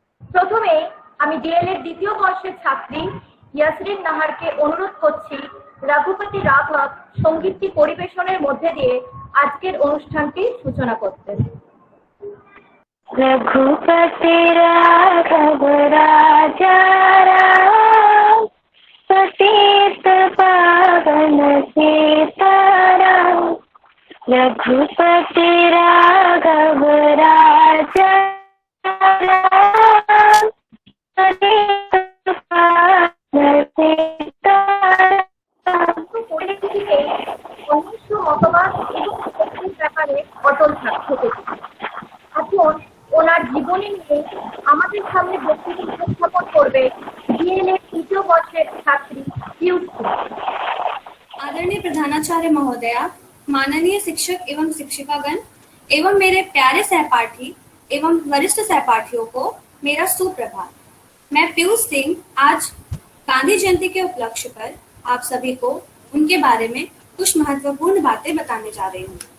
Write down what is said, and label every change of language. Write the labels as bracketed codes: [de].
[bn] প্রথমে আমি ডিএলএড দ্বিতীয় বর্ষের ছাত্রী ইয়াসরিন নাহারকে অনুরোধ করছি রঘুপতি রাঘব সঙ্গীতটি পরিবেশনের মধ্যে দিয়ে আজকের অনুষ্ঠানটির সূচনা করতে। [hi] रघुपति राघव राजा राम, पतित पावन सीताराम। रघुपति राघव राजा राम, पतित पावन सीताराम। [bn] পরিস্থিতিতে অহিংস মতবাদ এবং শক্তির ব্যাপারে অটল থাকতে। এখন ওনার জীবনী নিয়ে আমাদের সামনে বক্তব্য উপস্থাপন করবে ডিএলএড তৃতীয় বর্ষের ছাত্রী পিউসি। [hi] आदरणीय प्रधानाचार्य महोदया, माननीय शिक्षक एवं शिक्षिकागण एवं मेरे प्यारे सहपाठी एवं वरिष्ठ सहपाठियों को मेरा सुप्रभात। मैं पीयूष सिंह आज गांधी जयंती के उपलक्ष्य पर आप सभी को उनके बारे में कुछ महत्वपूर्ण बातें बताने जा रही हूँ।